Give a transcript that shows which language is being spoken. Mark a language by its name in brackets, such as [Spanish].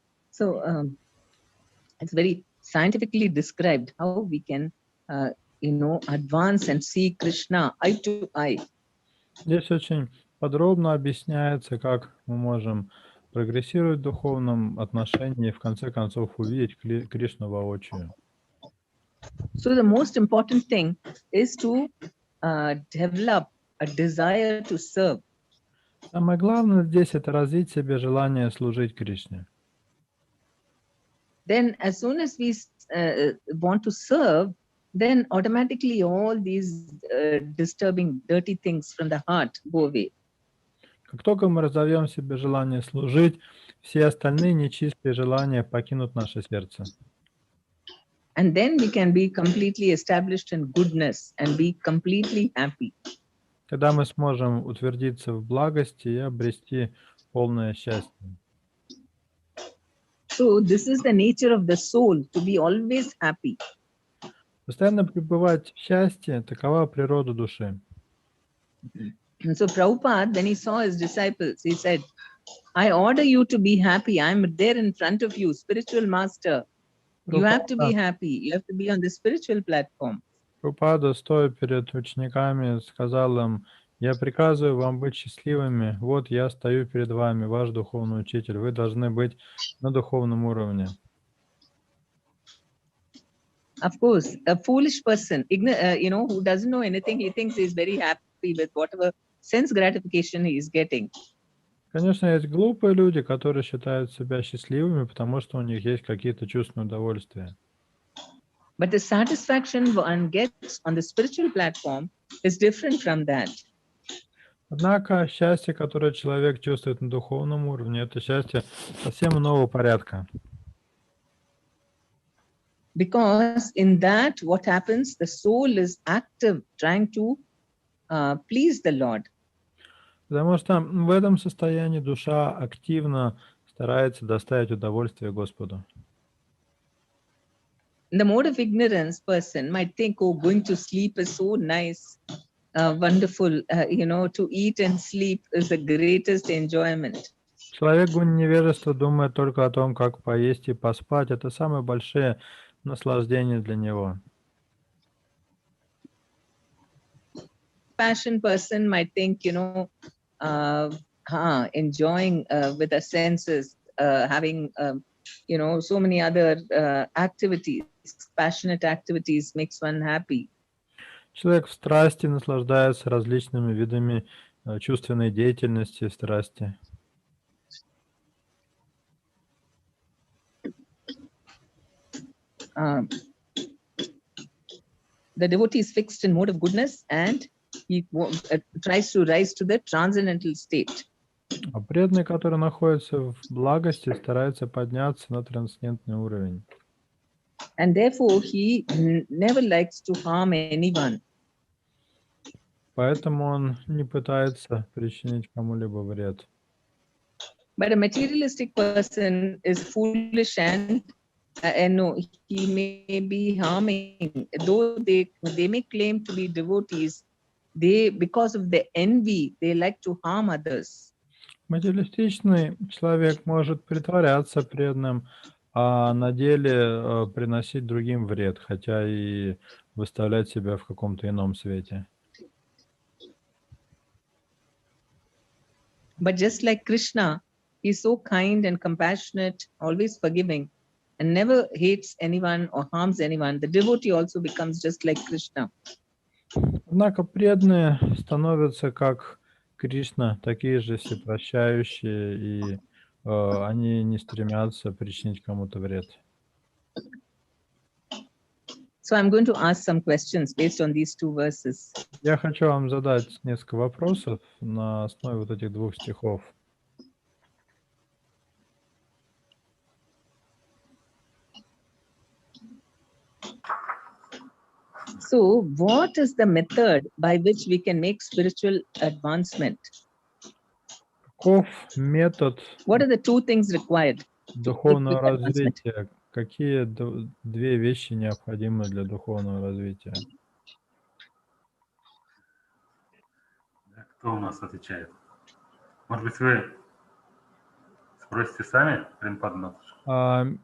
[English] So it's very scientifically described how we can, advance and see Krishna eye to eye. [Russian] Здесь очень подробно объясняется, как мы можем прогрессировать в духовном отношении и в конце концов увидеть Кришну воочию. [English] So the most important thing is to develop a desire to serve. [Russian] Самое главное здесь это развить в себе желание служить Кришне. [English] Then as soon as we want to serve, then automatically all these disturbing, dirty things from the heart go away. [Russian] Как только мы разовьем в себе желание служить, все остальные нечистые желания покинут наше сердце. [English] And then we can be completely established in goodness and be completely happy. [Russian] Тогда мы сможем утвердиться в благости и обрести полное счастье. [English] So this is the nature of the soul, to be always happy. [Russian] Постоянно пребывать в счастье – такова природа души. [English] And so Prabhupada, when he saw his disciples, he said, I order you to be happy. I'm there in front of you, spiritual master. You have to be happy. You have to be on the spiritual platform. [Russian] Прабхупада, стоя перед учениками, сказал им: Я приказываю вам быть счастливыми. Вот я стою перед вами, ваш духовный учитель. Вы должны быть на духовном уровне. [English] Of course, a foolish person, who doesn't know anything, he thinks he's very happy with whatever sense gratification he is getting. [Russian] Конечно, есть глупые люди, которые считают себя счастливыми, потому что у них есть какие-то чувственные удовольствия. [English] But the satisfaction one gets on the spiritual platform is different from that. [Russian] Однако счастье, которое человек чувствует на духовном уровне, это счастье совсем иного порядка. [English] Because in that, what happens, the soul is active, trying to please the Lord. [Russian] Потому что в этом состоянии душа активно старается доставить удовольствие Господу. [English] In the mode of ignorance, person might think, oh, going to sleep is so nice, wonderful, to eat and sleep is the greatest enjoyment. [Russian] Человек в невежестве думает только о том, как поесть и поспать. Это самое большое наслаждение для него. [English] Passion person might think, enjoying with the senses, having, so many other activities, passionate activities makes one happy. [Russian] Человек в страсти наслаждается различными видами чувственной деятельности, страсти. [English] The devotee is fixed in mode of goodness and he tries to rise to the transcendental state. [Russian] А преданный, который находится в благости, старается подняться на трансцендентный уровень. [English] And therefore, he never likes to harm anyone. [Russian] Поэтому он не пытается причинить кому-либо вред. [English] But a materialistic person is foolish and no, he may be harming. Though they may claim to be devotees, because of the envy, they like to harm others. [Russian] Материалистичный человек может притворяться преданным, а на деле приносить другим вред, хотя и выставлять себя в каком-то ином свете. [English] But just like Krishna, he's so kind and compassionate, always forgiving, and never hates anyone or harms anyone. The devotee also becomes just like Krishna. [Russian] Однако преданные становятся как Кришна, такие же всепрощающие, и они не стремятся причинить кому-то вред. [English] So I'm going to ask some questions based on these two verses. [Russian] Я хочу вам задать несколько вопросов на основе вот этих двух стихов. [English] So, what is the method by which we can make spiritual advancement? [Russian] Каков метод [English] What are the two things required? [Russian] духовного развития? Какие две вещи необходимы для духовного развития? Кто у нас отвечает? Может быть, вы спросите сами, Према Падмини?